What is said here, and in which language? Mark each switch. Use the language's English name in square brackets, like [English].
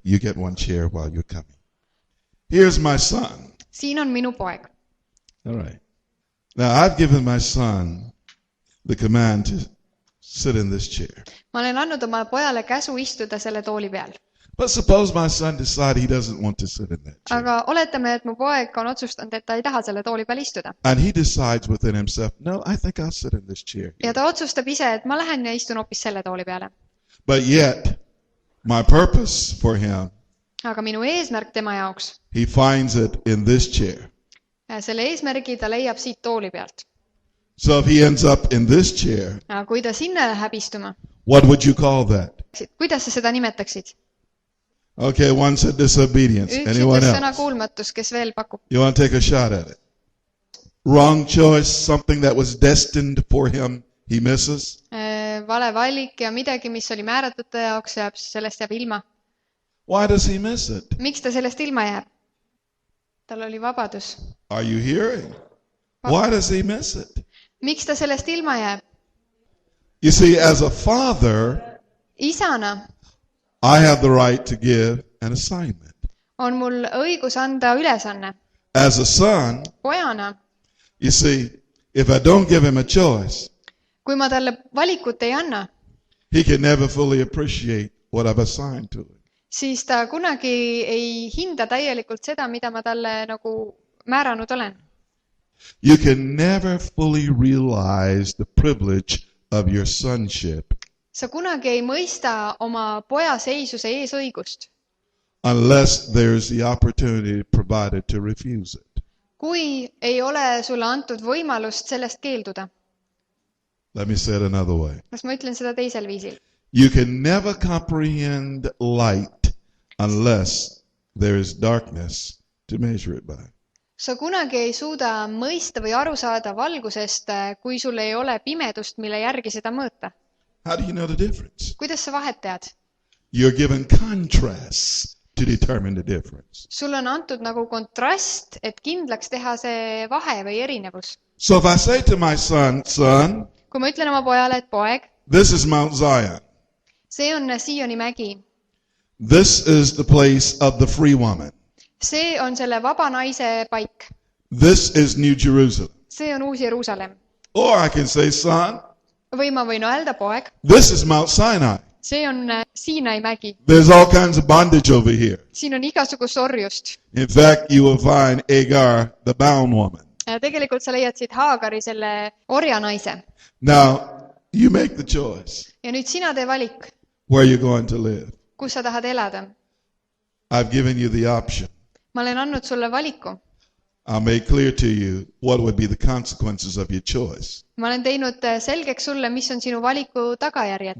[English] You get one chair while you're coming. Here's my son. [Estonian] Siin on minu poeg. [English] All right. Now, I've given my son the command to sit in this chair. [Estonian] Ma olen andnud oma pojale käsu istuda selle tooli peal. [English] But suppose my son decides he doesn't want to sit in that chair. [Estonian] Aga oletame, et mu poeg on otsustanud, et ta ei taha selle tooli peal istuda. [English] And he decides within himself, no, I think I'll sit in this chair. [Estonian] Ja ta otsustab ise, et ma lähen ja istun hoopis selle tooli peale. [English] But yet, my purpose for him, [Estonian] aga minu eesmärk tema jaoks, [English] he finds it in this chair. [Estonian] Selle eesmärgi ta leiab siit tooli pealt. [English] So if he ends up in this chair, [Estonian] aga kui ta sinna läheb istuma, [English] what would you call that? [Estonian] kuidas sa seda nimetaksid? [English] Okay, one said disobedience. [Estonian] Üks [English] Anyone [Estonian] ütles sõna [English] else? [Estonian] kuulmatus, kes veel pakub? [English] You want to take a shot at it? Wrong choice, something that was destined for him, he misses. [Estonian] Vale valik ja midagi, mis oli määratud ta jaoks, sellest jääb ilma. [English] Why does he miss it? [Estonian] Miks ta sellest ilma jääb? Tal oli vabadus. [English] Are you hearing? Why does he miss it? [Estonian] Miks ta sellest ilma jääb? [English] You see, as a father, [Estonian] isana [English] I have the right to give an assignment. [Estonian] On mul õigus anda ülesanne. [English] As a son, [Estonian] pojana, [English] you see, if I don't give him a choice, [Estonian] kui ma talle valikut ei anna, [English] he can never fully appreciate what I've assigned to him. [Estonian] Siis ta kunagi ei hinda täielikult seda, mida ma talle nagu määranud olen. [English] You can never fully realize the privilege of your sonship [Estonian] Sa kunagi ei mõista oma poja seisuse eesõigust, [English] unless there's the opportunity provided to refuse it. [Estonian] Kui ei ole sulle antud võimalust sellest keelduda. [English] Let me say it another way. [Estonian] Kas ma ütlen seda teisel viisil? [English] You can never comprehend light unless there is darkness to measure it by. [Estonian] Sa kunagi ei suuda mõista või aru saada valgusest, kui sul ei ole pimedust, mille järgi seda mõõta. [English] How do you know the difference? [Estonian] Kuidas sa vahet tead? [English] You're given contrasts to determine the difference. [Estonian] Sul on antud nagu kontrast, et kindlaks teha see vahe või erinevus. [English] So if I say to my son, [Estonian] kui ma ütlen oma pojale, et poeg, [English] this is Mount Zion. [Estonian] See on SIIONi mägi. [English] This is the place of the free woman. [Estonian] See on selle vaba naise paik. [English] This is New Jerusalem. [Estonian] See on Uus Jeruusalemm. [English] Or I can say, son, [Estonian] või ma võin öelda poeg. [English] This is Mount Sinai. [Estonian] See on Siinai mägi. [English] There's all kinds of bondage over here. [Estonian] Siin on igasugust orjust. [English] In fact, you will find Agar, the bound woman. [Estonian] Tegelikult sa leiad siit Haagari selle orjanaise. [English] Now, you make the choice. [Estonian] Ja nüüd sina tee valik. [English] Where you're going to live. [Estonian] Kus sa tahad elada? [English] I've given you the option. [Estonian] Ma olen andnud sulle valiku. [English] I'll make clear to you what would be the consequences of your choice. [Estonian] Ma olen teinud selgeks sulle, mis on sinu valiku tagajärjed.